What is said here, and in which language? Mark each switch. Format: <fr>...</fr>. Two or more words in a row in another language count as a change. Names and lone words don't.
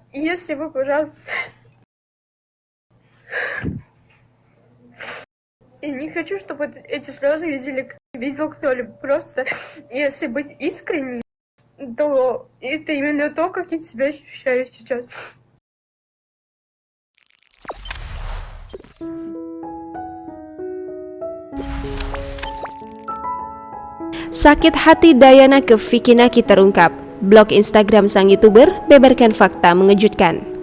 <ru>Если вы, пожалуйста... И не хочу, чтобы эти слезы видел кто-либо. Просто, если быть искренней, то это именно то, как я себя ощущаю сейчас.</ru> <id>Sakit hati Dayana ke Vicky Naki terungkap. Blog Instagram sang YouTuber beberkan fakta mengejutkan.</id>